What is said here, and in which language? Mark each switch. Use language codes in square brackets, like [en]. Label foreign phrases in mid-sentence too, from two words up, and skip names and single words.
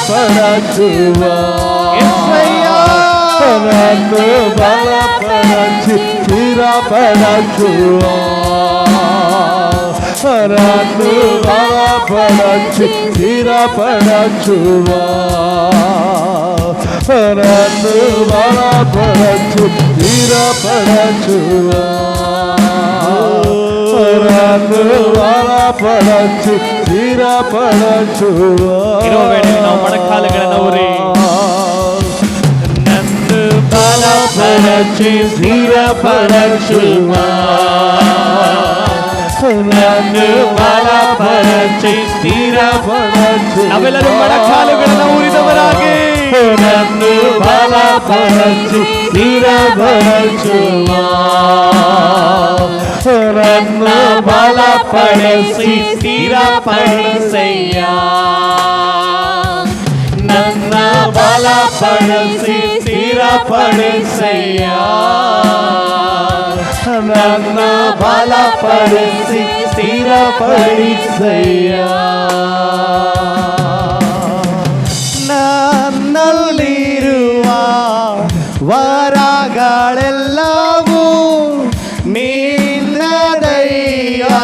[te] బలపరచువా నన్ను బలపరచి స్థిరపరచువా నన్ను బలపరచి స్థిరపరచువా నన్ను బలపరచి స్థిరపరచువా నన్ను బలపరచి స్థిరపరచువా [kn] ಇರೋ ವೇಳೆ ನಾವು ಮೊಣಕಾಲುಗಳನ್ನು ಊರಿ ನನ್ನು [te] బలపరచి స్థిరపరచువా నన్ను బలపరచి స్థిరపరచు [kn] ನಾವೆಲ್ಲರೂ ಮೊಣಕಾಲುಗಳನ್ನು ಊರಿದವರಾಗಿ [te] నన్ను బలపరచి స్థిరపరచువా నన్ను బలపరచి [kn] స్థిరపడిసయ్యా ನನ್ನ ಬಲಪಡಿಸಿ ಸ್ಥಿರಪಡಿಸಯ್ಯ ನನ್ನ ಬಲಪಡಿಸಿ ಸ್ಥಿರಪಡಿಸಯ್ಯ ನನ್ನಲ್ಲಿರುವ ವರಗಳೆಲ್ಲವೂ ನಿನ್ನದಯ್ಯ